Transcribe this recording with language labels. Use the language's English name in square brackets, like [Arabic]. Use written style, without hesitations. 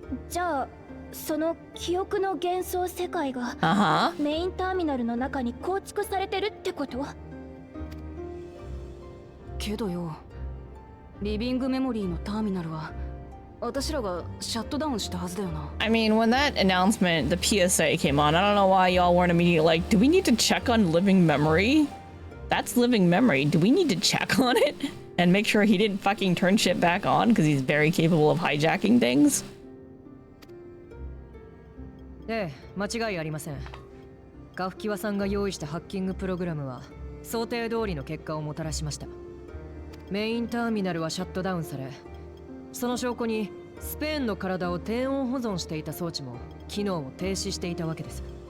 [Japanese] じゃあその記憶の幻想世界が Uh-huh. メインターミナルの中に構築されてるってこと？けどよ、リビングメモリーのターミナルは私らがシャットダウンしたはずだよな。 [English] I mean, when that announcement, the PSA came on, I don't know why y'all weren't immediately like, do we need to check on living memory? That's living memory. Do we need to check on it? And make sure he didn't fucking turn shit back on because he's very capable of hijacking things? [Japanese] ええ、間違いありません。カフキワさんが用意したハッキングプログラムは想定通りの結果をもたらしました。メインターミナルはシャットダウンされ、その証拠にスペーンの体を低温保存していた装置も機能を停止していたわけです。